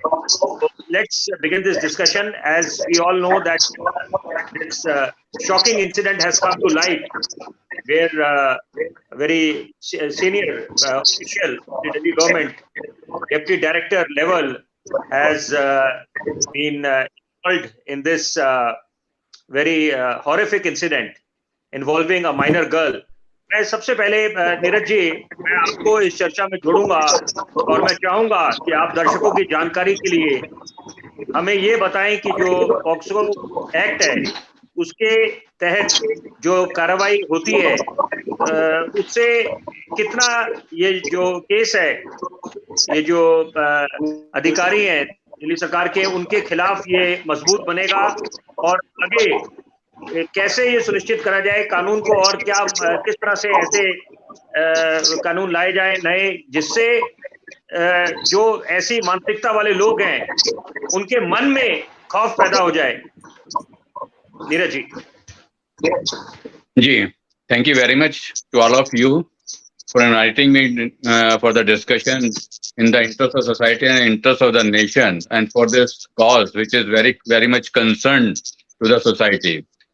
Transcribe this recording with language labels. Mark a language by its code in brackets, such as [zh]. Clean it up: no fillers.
[en] So let's begin this discussion. As we all know that this shocking incident has come to light, where a very senior official of the Delhi government, Deputy Director level, has been involved in this very horrific incident involving a minor girl. [hi] मैं सबसे पहले नीरज जी, मैं आपको इस चर्चा में जोड़ूंगा और मैं चाहूंगा कि आप दर्शकों की जानकारी के लिए हमें ये बताएं कि जो पॉक्सो एक्ट है उसके तहत जो कार्रवाई होती है उससे कितना ये जो केस है, ये जो अधिकारी हैं दिल्ली सरकार के, उनके खिलाफ ये मजबूत बनेगा और आगे कैसे ये सुनिश्चित करा जाए कानून को, और क्या किस तरह से ऐसे कानून लाए जाए नए, जिससे जो ऐसी मानसिकता वाले लोग हैं उनके मन में खौफ पैदा हो जाए। Neeraj [en] Ji, thank you very much to all of you for inviting me for the discussion in the interest of society and interest of the nation, and for this cause which is very much concerned to the society.